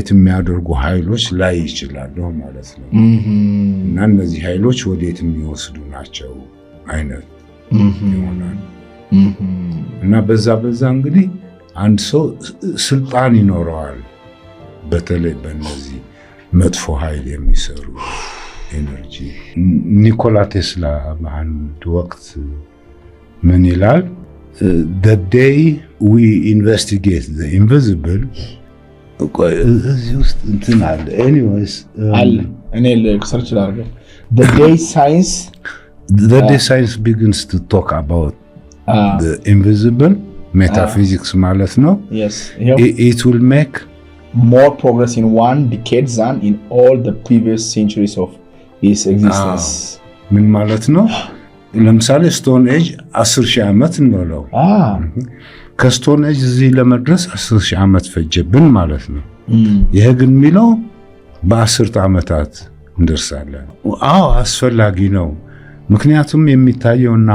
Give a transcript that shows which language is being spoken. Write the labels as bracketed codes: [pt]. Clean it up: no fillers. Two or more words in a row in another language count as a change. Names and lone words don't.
[am] የሚያደርጉ ኃይሎች ላይ ይችላሉ ማለት ነው። እና እነዚህ ኃይሎች ወዴት የሚወስዱ ናቸው አይነት ይሆናል። እና በዛ እንግዲህ አንድ ሰው ስልጣን ይኖረዋል። በተለይ በእነዚህ መጥፎ ኃይል የሚሰሩ ኤነርጂ። ኒኮላ ቴስላ በአንድ ወቅት ምን ይላል? [en] the day we investigate the invisible [am] እዚህ ውስጥ እንትን አለ ኤኒዌይስ አለ እኔ ሰርች ላድርገው [en] the day science begins to talk about the invisible metaphysics [am] ማለት ነው. [en] Yes, it will make more progress in 1 decade than in all the previous centuries of its existence. [am] ምን ማለት ነው? ለምሳሌ [en] stone age [am] 10,000 ዓመት እንበለው። ከስቶን ኤጅ እዚህ ለመድረስ 10,000 ዓመት ፈጀብን ማለት ነው። ይሄ ግን የሚለው በ10 ዓመታት እንደርሳለን። አዎ አስፈላጊ ነው። ምክንያቱም የሚታየውና